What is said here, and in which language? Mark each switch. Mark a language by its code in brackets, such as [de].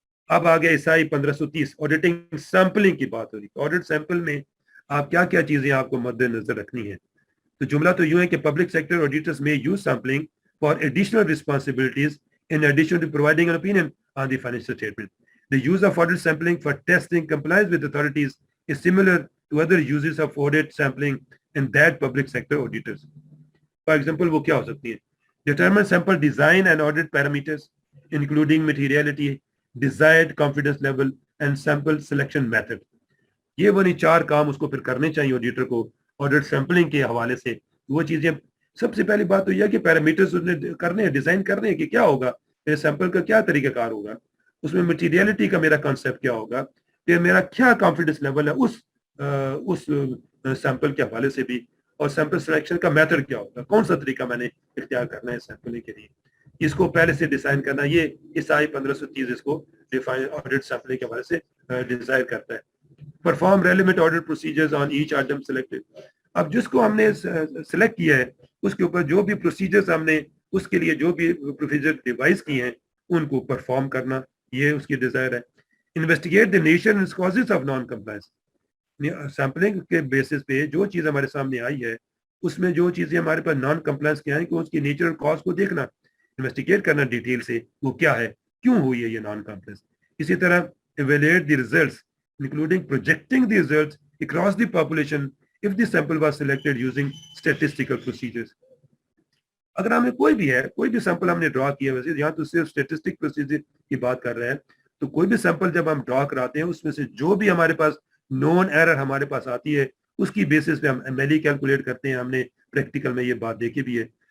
[ur] اب آگے عیسائی 1530 آڈیٹنگ سیمپلنگ کی بات ہو رہی ہے. آڈٹ سیمپل میں آپ کیا کیا چیزیں آپ کو مد نظر رکھنی ہے؟ تو جملہ تو یوں ہے کہ [en] Public sector auditors may use sampling for additional responsibilities in addition to providing an opinion on the financial statement. The use of audit sampling for testing compliance with authorities is similar to other uses of audit sampling in that public sector auditors. For example, [ur] وہ کیا ہو سکتی ہے؟ [en] Determine sample design and audit parameters including materiality, desired confidence level and sample selection method. [ur] یہ وہ نہیں 4 کام اس کو پھر کرنے چاہیے آڈیٹر کو آڈٹ سیمپلنگ کے حوالے سے. وہ چیزیں سب سے پہلی بات تو یہ کہ پیرامیٹرز کرنے ہیں، ڈیزائن کرنے ہیں کہ کیا ہوگا، میرے سیمپل کا کیا طریقہ کار ہوگا، اس میں مٹیریلٹی کا میرا کانسیپٹ کیا ہوگا، پھر میرا کیا کانفیڈنس لیول ہے اس سیمپل کے حوالے سے بھی، اور سیمپل سلیکشن کا میتھڈ کیا ہوگا، کون سا طریقہ میں نے اختیار کرنا ہے سیمپلنگ کے لیے، اس کو پہلے سے ڈیزائن کرنا. یہ عیسائی 1530 اس کو ڈیفائن آڈٹ سیمپلنگ کے حوالے سے ڈیزائن کرتا ہے. [en] Perform relevant audit procedures on each item selected. [ur] اب جس کو ہم نے سلیکٹ کیا ہے اس کے اوپر جو بھی پروسیجرز ہم نے اس کے لیے جو بھی پروسیجر ڈیوائز کی ہیں ان کو پرفارم کرنا، یہ اس کی ڈیزائر ہے. [en] Investigate the nature and causes of non compliance. [ur] Sampling کے بیسس پہ جو چیز ہمارے سامنے آئی ہے اس میں جو چیزیں ہمارے پاس نان کمپلائنس کی آئیں کہ اس کی نیچر اور کاز کو دیکھنا، انویسٹیگیٹ کرنا ڈیٹیل سے وہ کیا ہے، کیوں ہوئی ہے یہ نان کمپلائنس. اسی طرح [en] Evaluate the results including projecting the results across the population if the sample was selected using statistical procedures. [ur] اگر ہمیں کوئی بھی سیمپل ہم نے ڈرا کیا، ویسے یہاں تو صرف اسٹیٹسٹک پروسیجر کی بات کر رہے ہیں، تو کوئی بھی سیمپل جب ہم ڈرا کراتے ہیں اس میں سے جو بھی ہمارے پاس نون ایرر ہمارے پاس آتی ہے اس کی بیسس پہ ہم ایم ایل ای کیلکولیٹ کرتے ہیں. ہم نے پریکٹیکل میں یہ بات دیکھی بھی ہے.